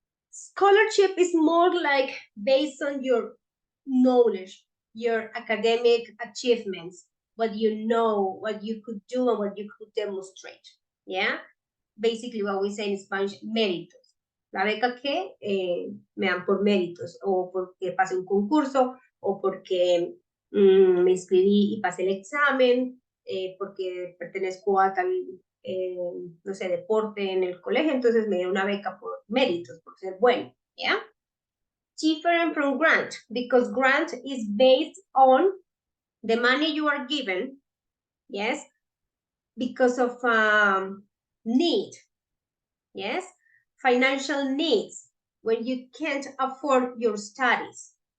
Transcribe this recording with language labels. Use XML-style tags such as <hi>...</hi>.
<en>Scholarship is more like based on your knowledge, your academic achievements, what you know, what you could do, and what you could demonstrate. Yeah? Basically what we say in Spanish, méritos.</en> <es>La beca que me dan por méritos, o porque pasé un concurso, o porque me inscribí y pasé el examen, porque pertenezco a tal, no sé, deporte en el colegio, entonces me dio una beca por méritos, por ser bueno, ¿ya?</es> <en>Different from grant, because grant is based on the money you are given, yes, because of need, yes, financial needs, when you can't afford your studies.</en>